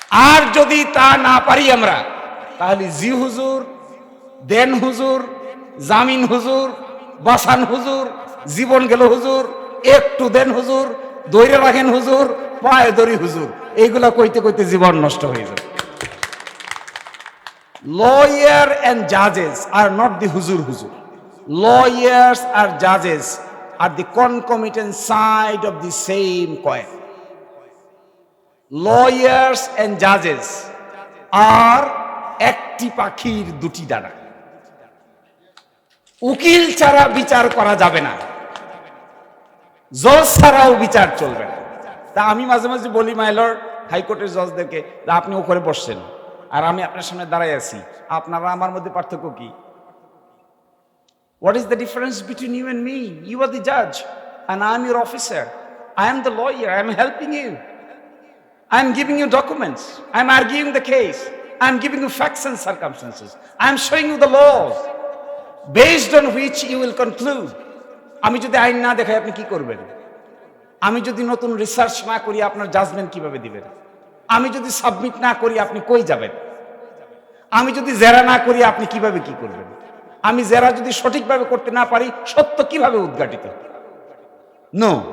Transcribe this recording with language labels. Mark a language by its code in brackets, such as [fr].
[bn] আর যদি তা না পারি আমরা, তাহলে জি হুজুর, দেন হুজুর, জামিন হুজুর, বাসান হুজুর, জীবন গেল হুজুর, একটু দেন হুজুর, দৈরে রাখেন হুজুর, পায়ে দড়ি হুজুর, এইগুলা কইতে কইতে জীবন নষ্ট হয়ে যাবে। [en] Lawyer and judges are not the huzur. Lawyers and judges are the concomitant side of the same coin. Lawyers and judges are [bn] একটি পাখির দুটি ডানা। উকিল ছাড়া বিচার করা যাবে না, জজ ছাড়াও বিচার চলবে না। তা আমি মাঝে মাঝে বলি মাই লর্ড, হাইকোর্টের জজদেরকে, আপনি ওখানে বসছেন আর আমি আপনার সামনে দাঁড়াই আছি, আপনারা আমার মধ্যে পার্থক্য কি? [en] What is the difference between you and me? You are the judge and I am your officer. I am the lawyer. I am helping you. I am giving you documents. I am arguing the case. I am giving you facts and circumstances. I am showing you the laws based on which you will conclude. [bn] আমি যদি আইন না দেখাই আপনি কি করবেন? আমি যদি নতুন রিসার্চ না করি আপনার জাজমেন্ট কিভাবে দিবেন? আমি যদি সাবমিট না করি আপনি কই যাবেন? আমি যদি জেরা না করি আপনি কিভাবে কি করবেন? আমি জেরা যদি সঠিকভাবে করতে না পারি সত্য কিভাবে উদ্ঘাটিত? নো।